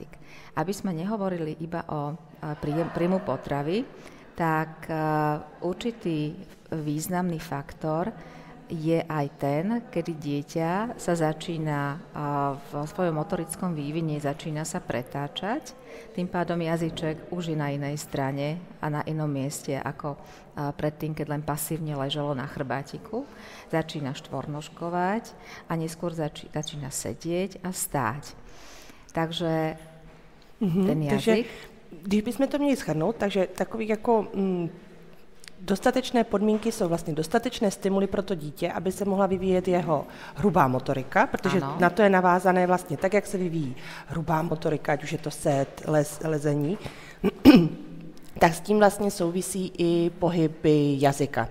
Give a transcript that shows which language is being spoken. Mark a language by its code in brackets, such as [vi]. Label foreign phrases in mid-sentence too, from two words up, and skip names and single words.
[sk] Aby sme nehovorili iba o príjmu potravy, tak určitý významný faktor je aj ten, kedy dieťa sa začína v svojom motorickom vývine začína sa pretáčať. Tým pádom jazyček už je na inej strane a na inom mieste ako predtým, keď len pasívne ležalo na chrbátiku. Začína štvornožkovať a neskôr začína sedieť a stáť. Takže ten jazyk... [cs] Když bychom to měli shrnout, takže takový jako dostatečné podmínky jsou vlastně dostatečné stimuly pro to dítě, aby se mohla vyvíjet jeho hrubá motorika, protože na to je navázané vlastně tak, jak se vyvíjí hrubá motorika, ať už je to set, lezení, tak s tím vlastně souvisí i pohyby jazyka.